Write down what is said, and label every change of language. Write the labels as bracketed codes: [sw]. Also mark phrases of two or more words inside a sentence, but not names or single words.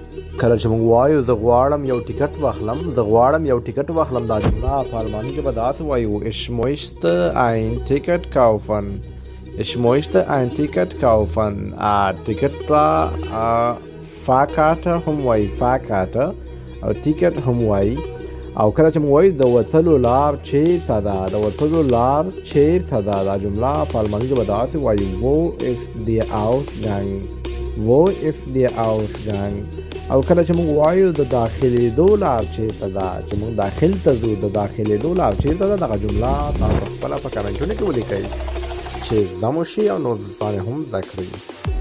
[ps] کله چې موږ وایو زه غواړم یو ټیکټ واخلم، زه غواړم یو ټیکټ واخلم، دا جمله په الماني ژبه داسې وایو [de] ich möchte ein Ticket kaufen. Ich möchte ein Ticket kaufen. [ps] ټیکټ ته فاکارټه هم وایي، فاکارټه او ټیکټ هم وایي. او کله چې موږ وایو د وتلو لار چیرته ده، د وتلو لار چیرته ده، دا جمله په الماني ژبه داسې وایو [de] wo ist der Ausgang. wo ist der Ausgang. [ps] او کله چې موږ وایو د داخلېدو لار چیرته ده، چې موږ داخل ته ځو، د داخلېدو لار چیرته ده، دغه جمله تاسو خپله په کمنټونو کې ولیکئ چې زده مو شي او نور دوستان یې هم زده کړي.